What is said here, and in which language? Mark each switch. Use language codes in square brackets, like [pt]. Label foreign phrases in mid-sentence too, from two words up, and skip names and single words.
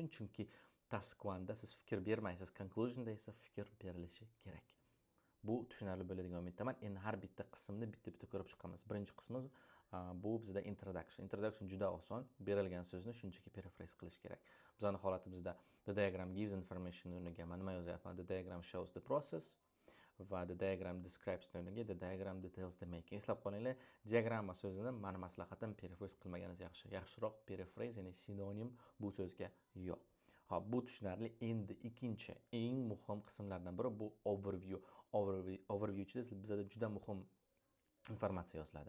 [uz] Chunki taskvanda siz fikr bermaysiz, conclusionda esa fikr berilishi kerak. Bu tushunarli bo'ladigan umiddaman. Endi har bitta qismni bitta-bitta ko'rib chiqamiz. Birinchi qismi bu bizda introduction. Introduction juda oson. Berilgan so'zni shunchaki paraphrase qilish kerak. Bizning holatimizda [en] the diagram gives information [uz] o'rniga nima yozyapman? [en] The diagram shows the process va the diagram describes o'rniga the diagram details the making. [uz] Eslab qolinglar, diagramma so'zini meni maslahatim paraphrase qilmaganingiz yaxshi. Yaxshiroq paraphrase, ya'ni sinonim bu so'zga yo'q. Xo'p, bu tushunarli. Endi ikkinchi eng muhim qismlardan biri bu overview. Overview ichida bizda juda muhim informatsiya yoziladi.